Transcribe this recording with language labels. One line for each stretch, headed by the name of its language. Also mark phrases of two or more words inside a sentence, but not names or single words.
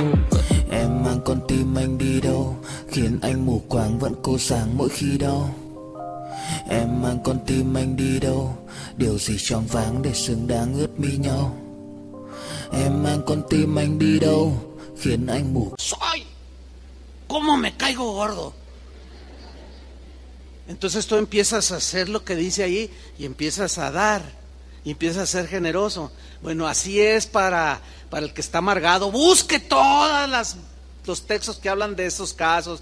Vietnamese: Em mang con tim anh đi đâu, khiến anh mù quáng vẫn cô sáng mỗi khi đau. Em mang con tim anh đi đâu, điều gì choáng váng để xứng đáng ướt mi nhau. Em mang con tim anh đi đâu, khiến anh mù.
Spanish: Soy, ¿cómo me caigo gordo? Entonces tú empiezas a hacer lo que dice ahí y empiezas a dar, y empiezas a ser generoso. Bueno, así es para el que está amargado. Busque todos los textos que hablan de esos casos.